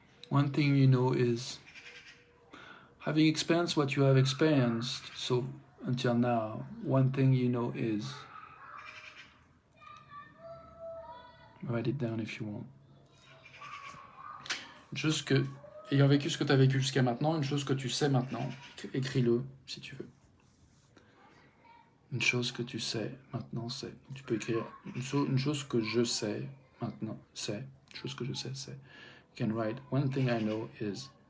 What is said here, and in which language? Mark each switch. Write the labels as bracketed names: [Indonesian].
[English] One thing you know is, having experienced what you have experienced so until now, one thing you know is, write it down if you want. [French] Une chose que, ayant vécu ce que tu as vécu jusqu'à maintenant, une chose que tu sais maintenant, écris-le si tu veux. Une chose que tu sais maintenant, c'est. Tu peux écrire une chose que je sais maintenant, c'est. Une chose que je sais, c'est. [English] You can write, one thing I know is.